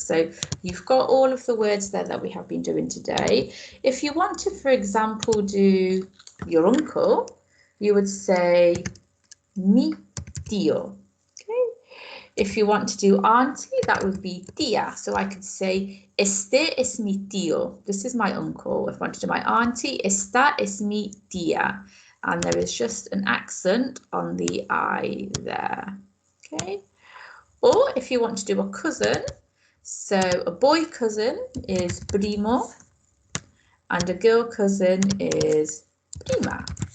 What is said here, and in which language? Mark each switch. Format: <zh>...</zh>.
<en>So you've got all of the words there that we have been doing today. If you want to, for example, do your uncle, you would say mi tío. Okay. If you want to do auntie, that would be tía. So I could say</en> <es>este es mi tío.</es> <en>This is my uncle. If I want to do my auntie,</en> <es>esta es mi tía.</es> <en>And there is just an accent on the I there. Okay. Or if you want to do a cousin, so a boy cousin is primo and a girl cousin is prima.</en>